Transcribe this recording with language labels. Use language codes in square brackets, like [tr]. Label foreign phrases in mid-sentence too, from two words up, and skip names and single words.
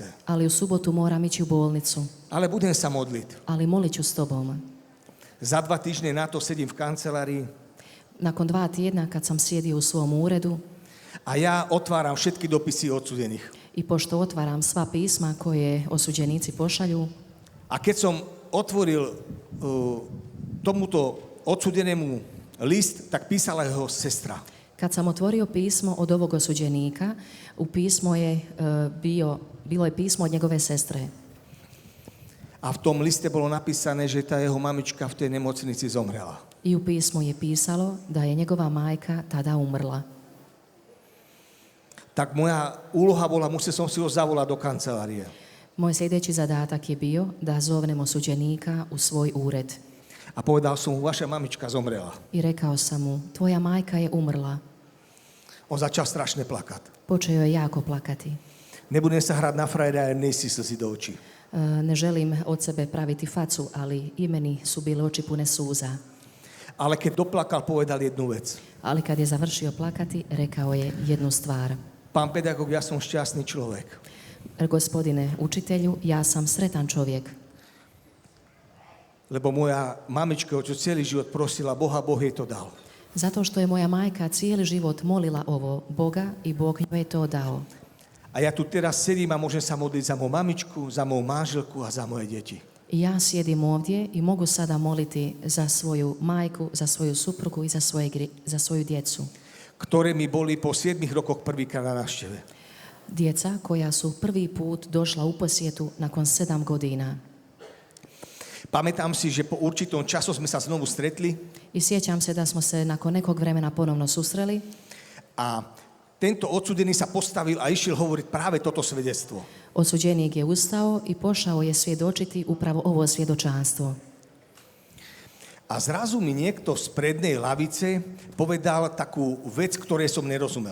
[hr] Ali u subotu moram ići u bolnicu. [sk] Ale budem sa modliť. [hr] Ali molit ću s tobom. [sk] Za 2 týždne na to sedím v kancelárii [hr] Nakon 2 tjedna kad sam sjedio u svom uredu [sk] a ja otváram všetky dopisy odsudených. [hr] i pošto otvaram sva pisma koje osuđenici pošalju, [sk] A keď som otvoril tomuto odsudenému list, tak písala jeho sestra. [hr] kad sam otvorio pismo od ovog osuđenika, u pismo je bilo je pismo od njegove sestre. [sk] A v tom liste bolo napísané, že tá jeho mamička v tej nemocnici zomrela. [hr] I u pismu je pisalo da je njegova majka tada umrla. [sk] Tak moja úloha bola, musel som si ho zavolať do kancelárie. [hr] Moj sljedeći zadatak je bio da zovnem osuđenika u svoj ured. [sk] A povedal som mu, vaša mamička zomrela. [hr] I rekao sam mu, tvoja majka je umrla. [sk] On začal strašne plakať. [hr] Počeo je jako plakati. [sk] Nebudem sa hrať na frajera, [hr] jer nejsi slzy do očí. Ne želim od sebe praviti facu, ali i meni su bile oči pune suza. [sk] Ale keď doplakal, povedal jednu vec. [hr] Ali kad je završio plakati, rekao je jednu stvar. [sk] Pán pedagóg, ja som šťastný človek. [hr] Gospodine učitelju, ja sam sretan čovjek. [sk] Lebo moja mamička o celý život prosila Boha, Boh jej to dal. [hr] Zato što je moja majka cijeli život molila ovo Boga i Bog joj je to dao. [sk] A ja tu teraz sedím a môžem sa modliť za moju mamičku, za moju manželku a za moje deti. [hr] I ja sjedim ovdje i mogu sada moliti za svoju majku, za svoju suprugu i za svoju djecu. [sk] Ktoré mi boli po 7 rokoch prvýkrát na návšteve. [hr] Djeca koja su prvi put došla u posjetu nakon 7 godina. [sk] Pamätám si, že po určitom času sme sa znovu stretli [hr] I sjećam se da smo se nakon nekog vremena ponovno susreli [sk] a tento odsudený sa postavil a išiel hovoriť práve toto svedectvo. [hr] Osuđenik je ustao i pošao je svjedočiti upravo ovo svjedočanstvo. [sk] A zrazu mi niekto z prednej lavice povedal takú vec, ktorej som nerozumel.